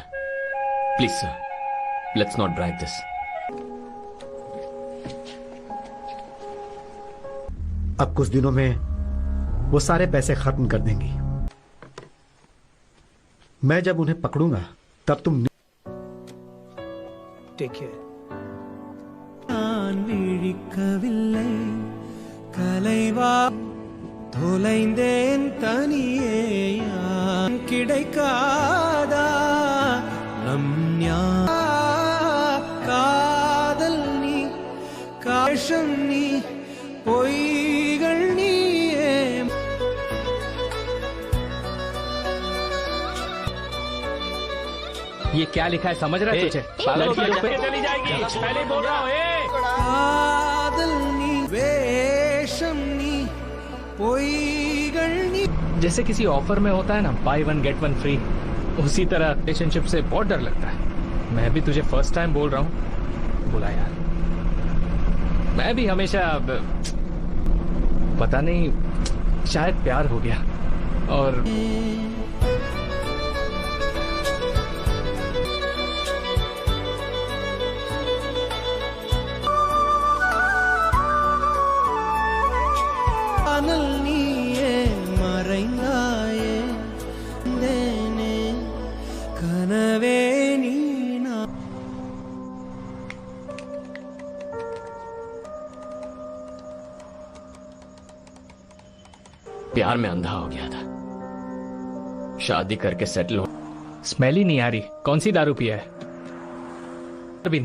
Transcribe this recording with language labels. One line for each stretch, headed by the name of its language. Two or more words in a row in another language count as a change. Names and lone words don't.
English: Please sir, let's not drive this.
Hindi: अब कुछ दिनों में वो सारे पैसे खत्म कर देंगी। मैं जब उन्हें पकड़ूंगा तब तुम
English: Take care.
Tamil: கலைவா தொலைந்தேன் தனியே கிடைக்காதா நம் காதல் நீ காஷம் நீ பொய்கள் நீயே।
Hindi: ये क्या लिखा है समझ रहा है तुझे? चली जाएगी। पहले बोल रहा हूँ।
Tamil: காதல் நீ வேஷம் நீ பொய்கள் நீ।
Hindi: जैसे किसी ऑफर में होता है ना,
English: buy 1 get 1 free,
Hindi: उसी तरह रिलेशनशिप से बहुत डर लगता है। मैं भी तुझे
English: first time
Hindi: बोल रहा हूँ, बोला यार। मैं भी हमेशा पता नहीं, शायद प्यार हो गया और
Tamil: நீயே மறைந்தாயே தேனே கனவே நீ।
Hindi: प्यार में अंधा हो गया था, शादी करके सेटल हो। स्मेल ही नहीं आ रही। कौन सी दारू पिया है? भी नहीं है।